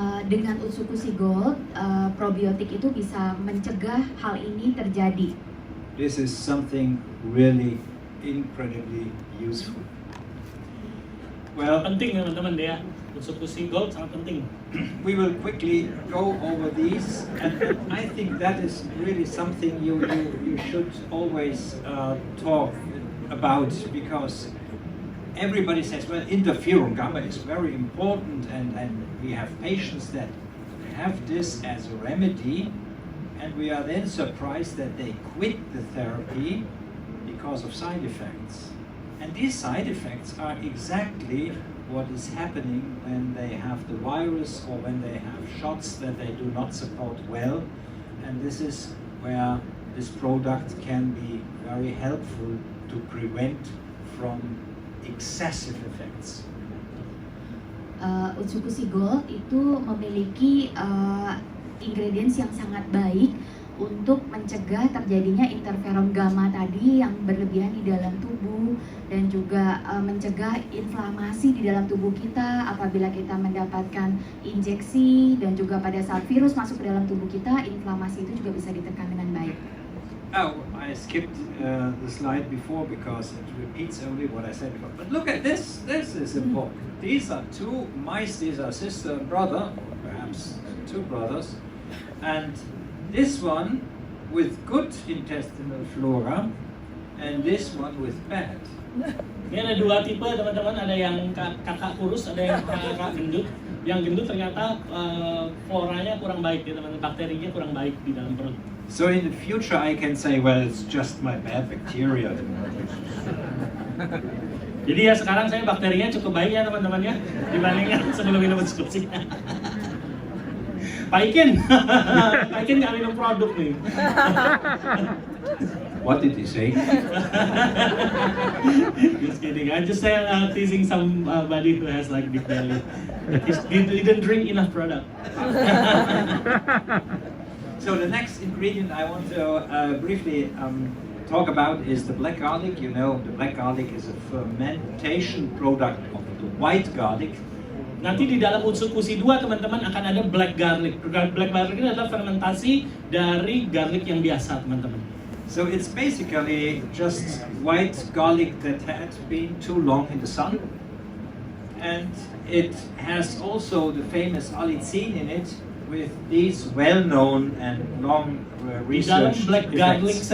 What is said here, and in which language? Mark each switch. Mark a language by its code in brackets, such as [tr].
[id] Dengan Utsukushhii Gold, probiotik itu bisa mencegah hal ini terjadi. [en] This is something really incredibly useful. Well, [id] Penting teman-teman ya, Utsukushhii Gold sangat penting. [en] we will quickly go over these, and I think that is really something you should always talk about, because everybody says, well, interferon gamma is very important, and we have patients that have this as a remedy, and we are then surprised that they quit the therapy because of side effects. And these side effects are exactly what is happening when they have the virus or when they have shots that they do not support well. And this is where this product can be very helpful to prevent from excessive effects. [id] Utsukushhii Gold itu memiliki ingredients yang sangat baik untuk mencegah terjadinya interferon gamma tadi yang berlebihan di dalam tubuh, dan juga mencegah inflamasi di dalam tubuh kita apabila kita mendapatkan injeksi, dan juga pada saat virus masuk ke dalam tubuh kita, inflamasi itu juga bisa ditekan dengan baik. [en] Oh, I skipped the slide before because it repeats only what I said before. But look at this. This is important. These are two mice. These are sister and brother, or perhaps two brothers. And this one with good intestinal flora, and this one with bad. [id] Ini ada dua tipe teman-teman, ada yang kakak kurus, ada yang kakak gendut. Yang gendut ternyata floranya kurang baik ya teman-teman, bakterinya kurang baik di dalam perut. [en] So in the future I can say, well, it's just my bad bacteria. [id] Jadi ya sekarang saya bakterinya cukup baik ya teman-teman ya, dibandingkan sebelum minum Utsukushhii. Pak Ikin nggak minum produk nih. [en] What did he say? Just kidding. I'm just teasing somebody who has like big belly. He didn't drink enough product. So the next ingredient I want to briefly talk about is the black garlic. You know, the black garlic is a fermentation product of the white garlic. [id] Nanti di dalam Utsukushhii 2 teman-teman akan ada black garlic. Black garlic ini adalah fermentasi dari garlic yang biasa teman-teman. [en] So it's basically just white garlic that had been too long in the sun, and it has also the famous allicin in it with these well-known and long [id] Di dalam [en] research black garlic effects.